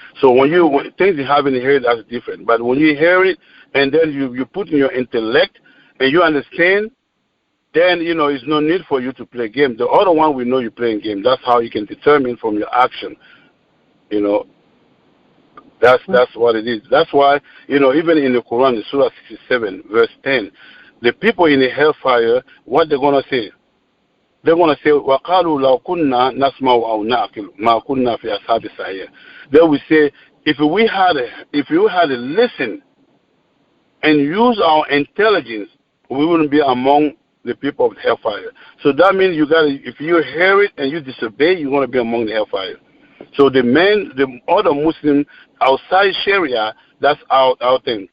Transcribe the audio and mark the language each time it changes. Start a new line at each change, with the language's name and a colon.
English: So when things you haven't heard, that's different. But when you hear it and then you put in your intellect and you understand, then, it's no need for you to play game. The other one, we know you're playing game. That's how you can determine from your action, That's what it is. That's why, even in the Quran, in Surah 67, verse 10, the people in the hellfire, what they're going to say?
Arabic: They're going to say, وَقَالُوا لَوْ كُنَّا نَسْمَعُ أَوْ نَعْقِلُ مَا كُنَّا فِي أَصْحَابِ السَّعِيرِ.
English: They will say, if you had to listen and use our intelligence, we wouldn't be among the people of the hellfire. So that means if you hear it and you disobey, you're going to be among the hellfire. So the other Muslim outside Sharia, that's our thing.